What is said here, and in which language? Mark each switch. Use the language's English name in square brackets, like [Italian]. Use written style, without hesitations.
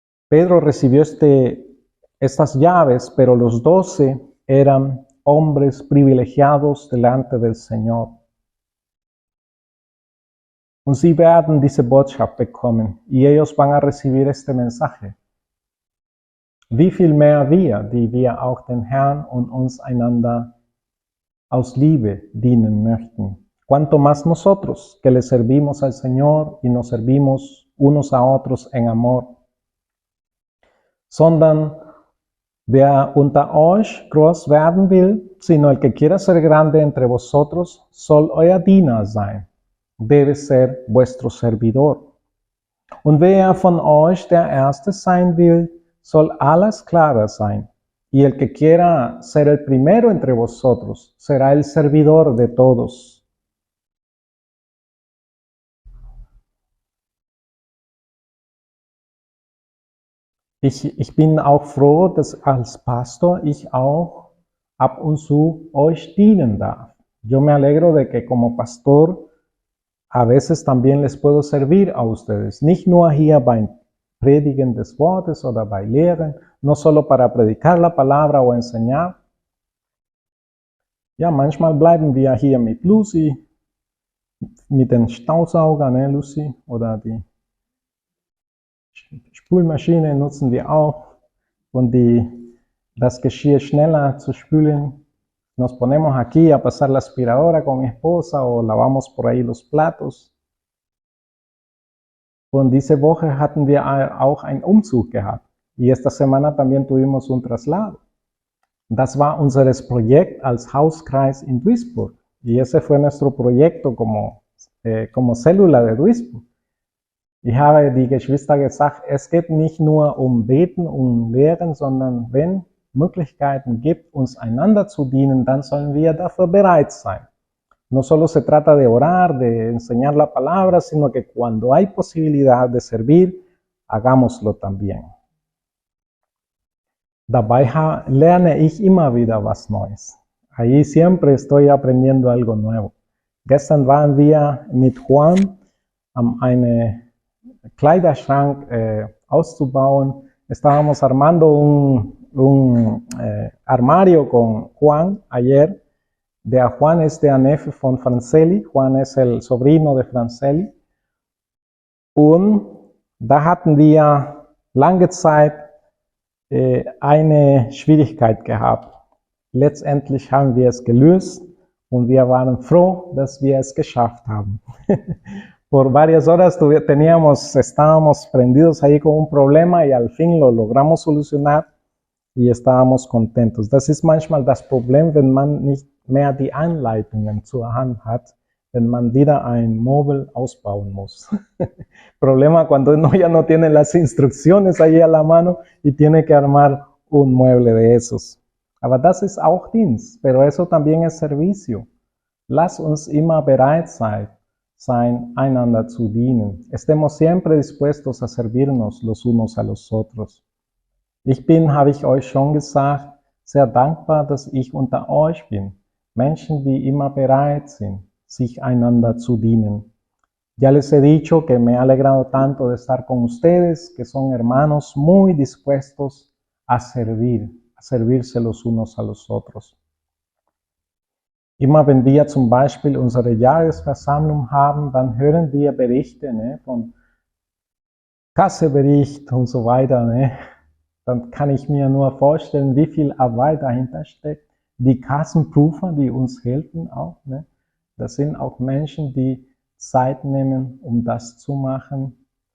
[Spanish] Pedro recibió estas llaves, pero los 12 eran hombres privilegiados delante del Señor. [German] Und sie werden diese Botschaft bekommen [Spanish] y ellos van a recibir este mensaje. [German] Wie viel mehr wir, die wir auch den Herrn und uns einander aus Liebe dienen möchten. [Spanish] Cuanto más nosotros que le servimos al Señor y nos servimos unos a otros en amor. [German] Sondern wer unter euch groß werden will, [Spanish] sino el que quiera ser grande entre vosotros, [German] soll euer Diener sein. [Spanish] Debe ser vuestro servidor. [German] Und wer von euch der Erste sein will, soll alles klarer sein. [Spanish] Y el que quiera ser el primero entre vosotros, será el servidor de todos. [German] Ich bin auch froh, dass als Pastor ich auch ab und zu euch dienen darf. [Spanish] Yo me alegro de que como pastor a veces también les puedo servir a ustedes, [German] nicht nur hier beim Predigen des Wortes oder bei Lehren, [Spanish] no solo para predicar la palabra o enseñar. [German] Ja, manchmal bleiben wir hier mit Lucy, mit den Staubsauger, ne, Lucy, oder die Spülmaschine nutzen wir auch, um das Geschirr schneller zu spülen. [Spanish] Nos ponemos aquí a pasar la aspiradora con mi esposa o lavamos por ahí los platos. [German] Und diese Woche hatten wir auch einen Umzug gehabt. [Spanish] Y esta semana también tuvimos un traslado. [German] Das war unser Projekt als Hauskreis in Duisburg. [Spanish] Y ese fue nuestro proyecto como Célula de Duisburg. [German] Ich habe die Geschwister gesagt, es geht nicht nur um Beten und Lehren, sondern wenn Möglichkeiten gibt, uns einander zu dienen, dann sollen wir dafür bereit sein. [Spanish] No solo se trata de orar, de enseñar la palabra, sino que cuando hay posibilidad de servir, hagámoslo también. [German] Dabei lerne ich immer wieder was Neues. [Spanish] Ahí siempre estoy aprendiendo algo nuevo. [German] Gestern waren wir mit Juan einen Kleiderschrank auszubauen. [Spanish] Estábamos armando un armario con Juan ayer. [German] Der Juan es der Neffe von Franceli. [Spanish] Juan es el sobrino de Franceli. [German] Und da hatten wir lange Zeit eine Schwierigkeit gehabt. Letztendlich haben wir es gelöst und wir waren froh, dass wir es geschafft haben. [Spanish] Por varias horas estábamos prendidos ahí con un problema y al fin lo logramos solucionar y estábamos contentos. [German] Das ist manchmal das Problem, wenn man nicht mehr die Anleitungen zur Hand hat, wenn man wieder ein Móvil ausbauen muss. [Spanish] Problema cuando uno ya no tiene las instrucciones ahí a la mano y tiene que armar un mueble de esos. [German] Aber das ist auch Dienst, [Spanish] pero eso también es servicio. [German] Lass uns immer bereit sein, einander zu dienen. [Spanish] Estemos siempre dispuestos a servirnos los unos a los otros. [German] Ich bin, habe ich euch schon gesagt, sehr dankbar, dass ich unter euch bin. Menschen, die immer bereit sind, sich einander zu dienen. [Spanish] Ya les he dicho que me ha alegrado tanto de estar con ustedes, que son hermanos muy dispuestos a servirse los unos a los otros. [German] Immer wenn wir zum Beispiel unsere Jahresversammlung haben, dann hören wir Berichte von Kassebericht und so weiter. Dann kann ich mir nur vorstellen, wie viel Arbeit dahinter steckt. Die Kassenprüfer, die uns helfen auch. Das sind auch Menschen, die Zeit nehmen, um das zu machen.